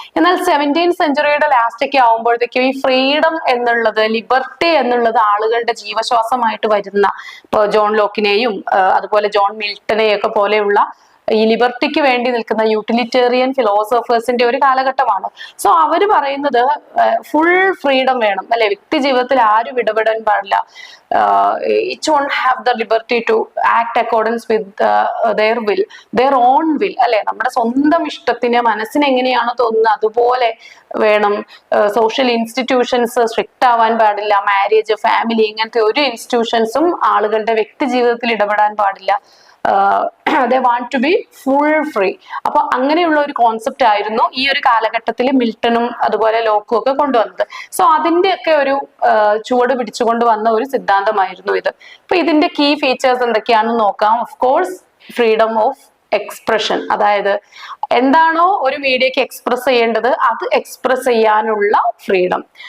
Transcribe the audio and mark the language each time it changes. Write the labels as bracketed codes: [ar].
[ml] എന്നാൽ 17th സെഞ്ചുറിയുടെ last ഒക്കെ ആവുമ്പോഴത്തേക്കും ഈ ഫ്രീഡം എന്നുള്ളത്, ലിബർട്ടി എന്നുള്ളത് ആളുകളുടെ ജീവശ്വാസമായിട്ട് വരുന്ന, ഇപ്പൊ ജോൺ ലോക്കിനെയും അതുപോലെ ജോൺ മിൽട്ടനെയും ഒക്കെ പോലെയുള്ള ഈ ലിബർട്ടിക്ക് വേണ്ടി നിൽക്കുന്ന യൂട്ടിലിറ്റേറിയൻ ഫിലോസഫേഴ്സിന്റെ ഒരു കാലഘട്ടമാണ്. സോ അവര് പറയുന്നത് ഫുൾ ഫ്രീഡം വേണം, അല്ലെ? വ്യക്തി ജീവിതത്തിൽ ആരും ഇടപെടാൻ പാടില്ല. [en] each one have the liberty to act accordance with their own will, അല്ലെ? [ml] നമ്മുടെ സ്വന്തം ഇഷ്ടത്തിന്, മനസ്സിന് എങ്ങനെയാണോ തോന്നുന്നത് അതുപോലെ വേണം. സോഷ്യൽ ഇൻസ്റ്റിറ്റ്യൂഷൻസ് സ്ട്രിക്റ്റ് ആവാൻ പാടില്ല. മാരേജ്, ഫാമിലി, ഇങ്ങനത്തെ ഒരു ഇൻസ്റ്റിറ്റ്യൂഷൻസും ആളുകളുടെ വ്യക്തി ജീവിതത്തിൽ ഇടപെടാൻ പാടില്ല. [en] they want to be full free. [ml] അപ്പൊ അങ്ങനെയുള്ള ഒരു കോൺസെപ്റ്റ് ആയിരുന്നു ഈ ഒരു കാലഘട്ടത്തിൽ മിൽട്ടണും അതുപോലെ ലോക്കും ഒക്കെ കൊണ്ടുവന്നത്. സോ അതിന്റെയൊക്കെ ഒരു ചുവട് പിടിച്ചുകൊണ്ട് വന്ന ഒരു സിദ്ധാന്തമായിരുന്നു ഇത്. അപ്പൊ ഇതിന്റെ കീ ഫീച്ചേഴ്സ് എന്തൊക്കെയാണെന്ന് നോക്കാം. Of course freedom of expression, അതായത് എന്താണോ ഒരു മീഡിയക്ക് എക്സ്പ്രസ് ചെയ്യേണ്ടത് അത് എക്സ്പ്രസ് ചെയ്യാനുള്ള ഫ്രീഡം.